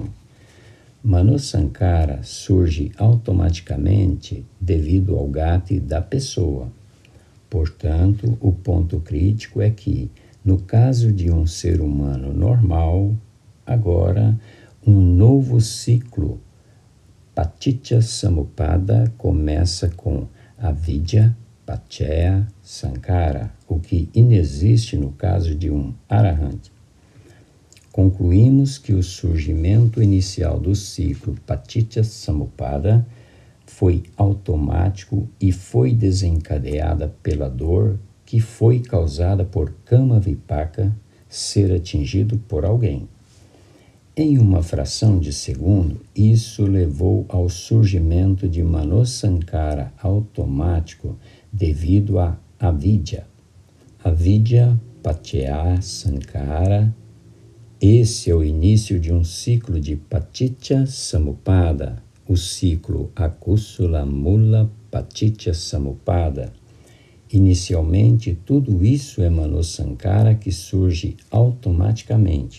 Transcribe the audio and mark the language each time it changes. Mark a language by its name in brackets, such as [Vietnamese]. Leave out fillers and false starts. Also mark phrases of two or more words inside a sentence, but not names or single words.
[Portuguese] Manosankara surge automaticamente devido ao gati da pessoa. Portanto, o ponto crítico é que, no caso de um ser humano normal, agora um novo ciclo Paticca Samuppada começa com [Pali] avidya, pacheya, sankara, [Portuguese] o que inexiste no caso de um arahant. Concluímos que o surgimento inicial do ciclo Paticca Samuppada foi automático e foi desencadeada pela dor que foi causada por [Pali] kama vipaka [Portuguese] ser atingido por alguém. Em uma fração de segundo, isso levou ao surgimento de manosankara automático devido a avidya. [Pali] Avidya pacheya sankara. [Portuguese] Esse é o início de um ciclo de Paticca Samuppada, o ciclo [Pali] Akusala Mula Paticca Samuppada. [Portuguese] Inicialmente, tudo isso é Manosankhara que surge automaticamente.